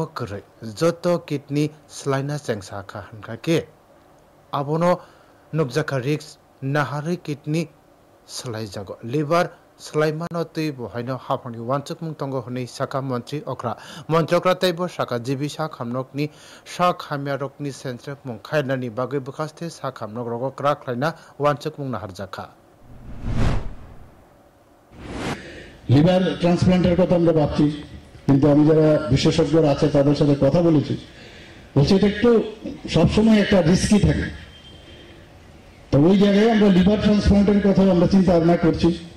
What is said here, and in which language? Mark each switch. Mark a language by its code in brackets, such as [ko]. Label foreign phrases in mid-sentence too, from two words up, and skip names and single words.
[trp] krai joto kidney slaina sengsakha hankake abono nukjaka risk nahari kidney Slai jago liver Slaimano tui bohaino hapangni wansuk mung tongo honi saka মন্ত্রী okra মন্ত্রী okra taibo saka jibi sak hamnokni sak hamyarokni sentrek mung khainani bagai bukaste sak hamnok rogo kra khlaina wansuk mung nahar jakha [en] liver transplant [bn] কথা আমরা ভাবছি কিন্তু আমি যারা বিশেষজ্ঞরা আছে তাদের সাথে কথা বলেছি বলছি এটা একটু সবসময় একটা রিস্কি থাকে তো ওই জায়গায় আমরা [en] liver transplant [bn] কথা আমরা চিন্তা ভাবনা করছি